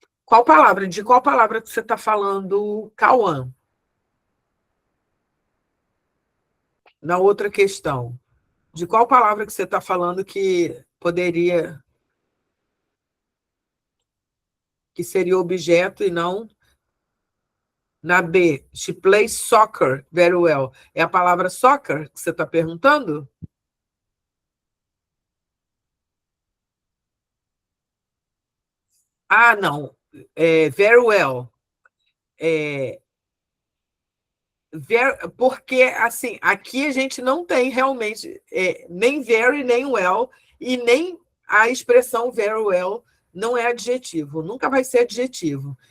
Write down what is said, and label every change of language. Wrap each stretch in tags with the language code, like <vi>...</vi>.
<pt>Qual palavra? De qual palavra que você está falando, Cauã? Na outra questão. De qual palavra que você está falando que poderia, que seria objeto e não na B?</pt> <en>She plays soccer very well.</en> <pt>É a palavra soccer que você está perguntando? Ah, não. Very well. É, porque, assim, aqui a gente não tem realmente nem very, nem well, e nem a expressão very well não é adjetivo, nunca vai ser adjetivo.</pt>